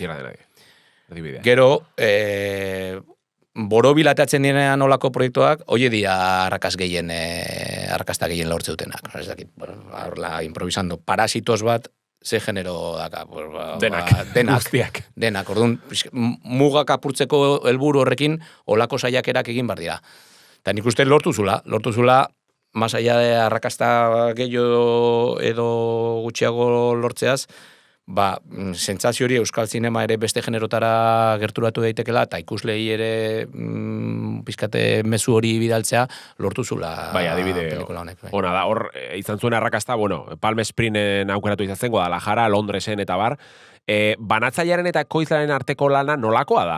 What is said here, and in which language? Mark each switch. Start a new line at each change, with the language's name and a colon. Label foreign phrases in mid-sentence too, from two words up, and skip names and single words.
Basque: Gero, borobilatatzen direnean olako proiektuak, hoie dira arrakasta gehien lortze dutenak. Ez dakit, horla improvisando, Parasitos bat, ze genero daka. Denak. Orduan, mugak apurtzeko helburu horrekin, olako saiakerak egin bar dira. Eta nik uste lortu zula,
Spanish: más allá de
Basque: arrakasta gehiago edo gutxiago lortzeaz, sentsazio hori Euskal Zinema ere beste generotara gerturatu daitekela, eta ikuslei ere pizkate mezu hori bidaltzea lortu zula pelikula honek. Ona da, hor izan zuen arrakasta, Palm Springen aukeratu izan zen, Guadalajara, Londresen eta bar, banatzailearen eta ekoizlearen arteko lana nolakoa da?